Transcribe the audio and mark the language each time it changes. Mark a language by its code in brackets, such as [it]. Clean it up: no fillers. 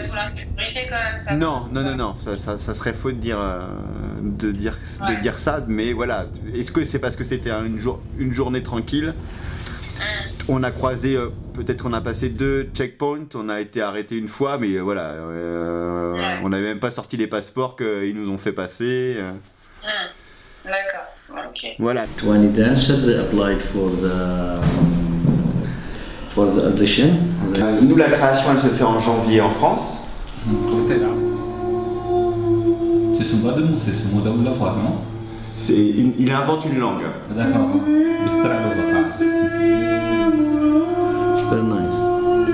[fr] la sécurité quand même, ça. Non, ça serait faux de dire ça, mais voilà. Est-ce que c'est parce que c'était une journée tranquille? On a croisé, peut-être on a passé 2 checkpoints, on a été arrêté une fois, mais voilà, on n'avait même pas sorti les passeports qu'ils nous ont fait passer. D'accord, ok. Voilà. [en] 20 dancers they applied for the audition. [fr] Nous, la création, elle se fait en janvier en France. C'est son bas de mots, c'est son mot de la voix, non? Il invente une langue. D'accord. [en] Very nice.